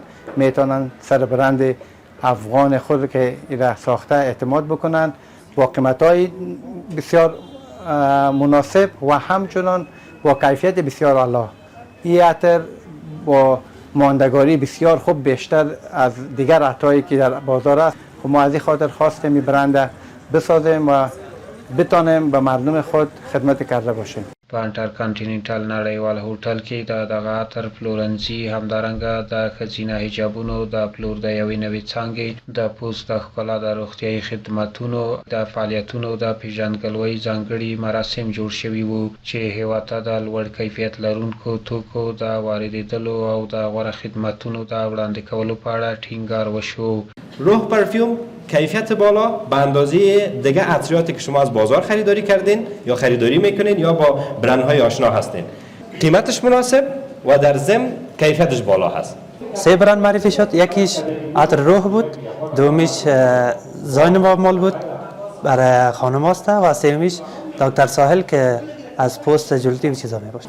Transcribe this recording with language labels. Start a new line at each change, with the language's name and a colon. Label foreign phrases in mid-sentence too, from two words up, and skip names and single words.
Persian: میتونن سر برند افغان خود که ایره ساخته اعتماد بکنند با قیمت‌های بسیار مناسب و همچنان با کیفیت بسیار اعلی. این عطر با ماندگاری بسیار خوب بیشتر از دیگر عطرهایی که در بازار است. ما از این خاطر خواستیم این برند بسازیم و بتانیم به مردم خود خدمت کرده باشیم.
Pashto: په انټرکانټیننټل نړیوال هوټل کې د دغه عطر پلورنځي همدارنګه د ښځینه حجابونو د پلور د یوې نوې څانګې د پوست د ښکلا د روغتیایي خدمتونو د فعالیتونو د پیژندګلوۍ ځانګړي مراسم جوړ شوي وو چې هېواد ته د لوړ کیفیت لرونکو توکو د واردېدلو او د غوره خدمتونو د وړاندې کولو په اړه ټینګار وشو.
Persian: روح پرفیوم کیفیت بالا به اندازه دیگه عطریاتی که شما از بازار خریداری کردین یا خریداری میکنین یا با برندهای آشنا هستین. قیمتش مناسب و در ضمن کیفیتش بالا هست. 3 برند معرفی شد. یکیش عطر روح بود، دومیش زاینبا مال بود برای خانم‌هاست و سومیش دکتر ساحل که از پوست جلدی و چیزا میباشه.